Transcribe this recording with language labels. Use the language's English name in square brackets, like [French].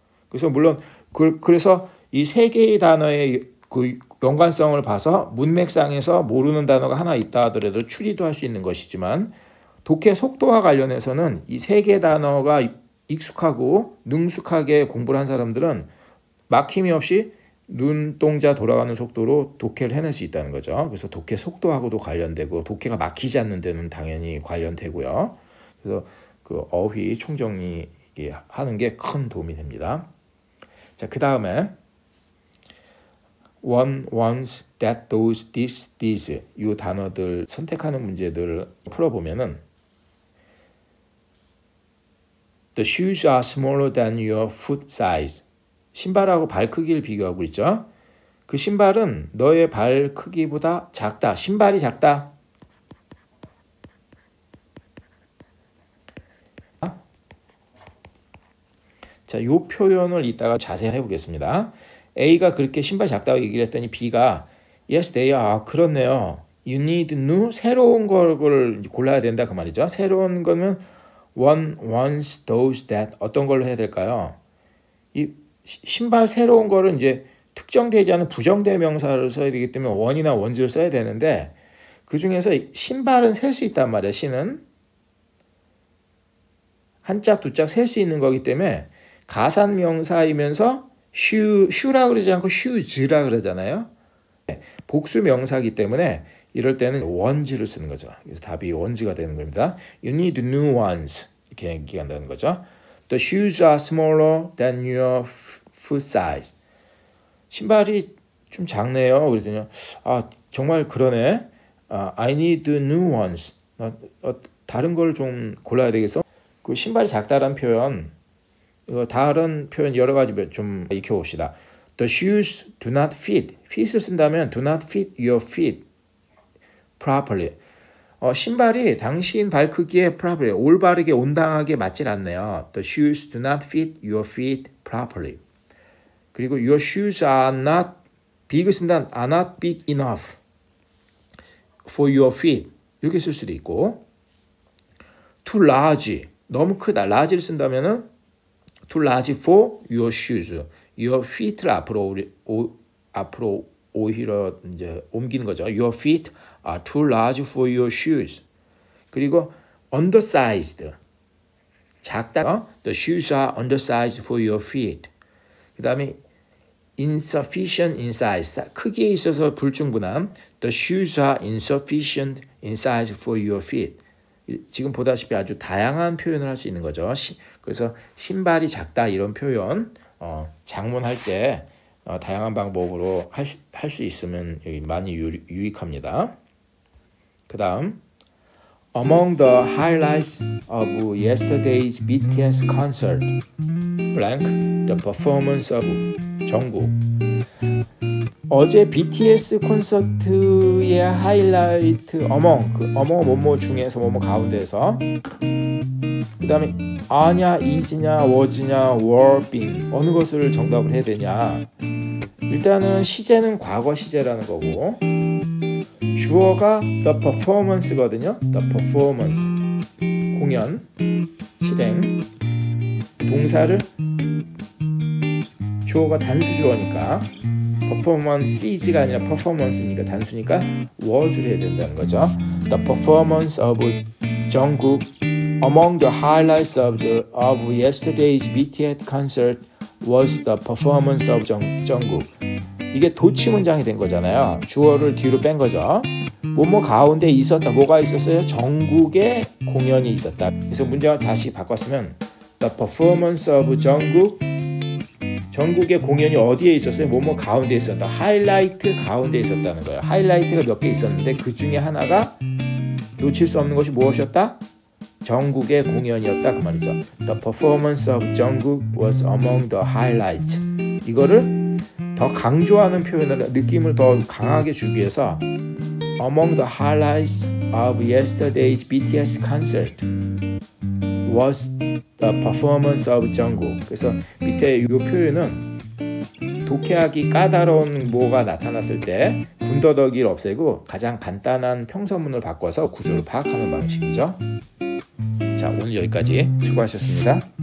[Korean] 그래서 물론 그래서 이 세 개의 단어의 그 연관성을 봐서 문맥상에서 모르는 단어가 하나 있다 하더라도 추리도 할 수 있는 것이지만 독해 속도와 관련해서는 이 세 개의 단어가 익숙하고 능숙하게 공부를 한 사람들은 막힘이 없이 눈동자 돌아가는 속도로 독해를 해낼 수 있다는 거죠. 그래서 독해 속도하고도 관련되고 독해가 막히지 않는 데는 당연히 관련되고요. 그래서 그 어휘 총정리 하는 게 큰 도움이 됩니다. 자, 그 다음에 one, once, that, those, this, these 이 단어들 선택하는 문제들을 풀어보면은 [English] The shoes are smaller than your foot size. [Korean] 신발하고 발 크기를 비교하고 있죠. 그 신발은 너의 발 크기보다 작다. 신발이 작다. 자, 이 표현을 이따가 자세히 해보겠습니다. A가 그렇게 신발 작다고 얘기를 했더니 B가 [English] Yes, they are. [Korean] 그렇네요. [English] you need new [Korean] 새로운 걸 골라야 된다 그 말이죠. 새로운 거는 one, once, those, that 어떤 걸로 해야 될까요? 이 신발 새로운 거를 이제 특정되지 않은 부정대명사를 써야 되기 때문에 one이나 ones를 써야 되는데 그 중에서 신발은 셀 수 있단 말이에요. 신은 한 짝, 두 짝 셀 수 있는 거기 때문에 가산명사이면서 shoe라 그러지 않고 shoes라 그러잖아요. 복수 명사이기 때문에 이럴 때는 ones를 쓰는 거죠. 그래서 답이 ones가 되는 겁니다. [English] You need new ones [Korean] 이렇게 얘기한다는 거죠. [English] The shoes are smaller than your foot size. [Korean] 신발이 좀 작네요. 그랬더니 정말 그러네. [English] I need new ones. [Korean] 다른 걸 좀 골라야 되겠어. 그 신발이 작다란 표현, 다른 표현 여러 가지 좀 익혀봅시다. [English] The shoes do not fit. [Korean] fit을 쓴다면 [English] do not fit your feet properly. [Korean] 신발이 당신 발 크기에 properly, 올바르게 온당하게 맞질 않네요. [English] The shoes do not fit your feet properly. [Korean] 그리고 [English] your shoes are not big을 쓴다면 are not big enough for your feet. [Korean] 이렇게 쓸 수도 있고 [English] too large, [Korean] 너무 크다. large를 쓴다면은 [English] too large for your shoes. [Korean] your feet를 앞으로 오히려 이제 옮기는 거죠. [English] Your feet are too large for your shoes. [Korean] 그리고 undersized, 작다. [English] The shoes are undersized for your feet. [Korean] 그 다음에 [English] insufficient in size, [Korean] 크기에 있어서 불충분함. [English] The shoes are insufficient in size for your feet. [Korean] 지금 보다시피 아주 다양한 표현을 할 수 있는 거죠. 그래서 신발이 작다 이런 표현 장문할 때 다양한 방법으로 할 수 있으면 여기 많이 유익합니다. [English] 그 다음 Among the highlights of yesterday's BTS concert, blank, the performance of 정국. [Korean] 어제 BTS 콘서트의 하이라이트 among, 뭐뭐 중에서 뭐뭐 가운데서 그 다음에 아냐, 이즈냐, 워즈냐, were, been 어느 것을 정답을 해야 되냐. 일단은 시제는 과거 시제라는 거고 주어가 the performance거든요. the performance 공연, 실행. 동사를 주어가 단수 주어니까 performance가 아니라 performance니까 단수니까 was를 해야 된다는 거죠. [English] The performance of Jungkook among the highlights of yesterday's BTS concert was the performance of Jungkook. [Korean] 이게 도치 문장이 된 거잖아요. 주어를 뒤로 뺀 거죠. 뭐뭐 가운데 있었다. 뭐가 있었어요? 정국의 공연이 있었다. 그래서 문장을 다시 바꿨으면 [English] The performance of Jungkook. [Korean] 정국의 공연이 어디에 있었어요? 뭐뭐 가운데 있었다. 하이라이트 가운데 있었다는 거예요. 하이라이트가 몇 개 있었는데 그 중에 하나가 놓칠 수 없는 것이 무엇이었다? 정국의 공연이었다 그 말이죠. [English] The performance of Jungkook was among the highlights. [Korean] 이거를 더 강조하는 표현을 느낌을 더 강하게 주기 위해서 [English] Among the highlights of yesterday's BTS concert was the performance of Jungkook. [Korean] 그래서 밑에 이 표현은 독해하기 까다로운 뭐가 나타났을 때 군더더기를 없애고 가장 간단한 평서문을 바꿔서 구조를 파악하는 방식이죠. 자, 오늘 여기까지 수고하셨습니다.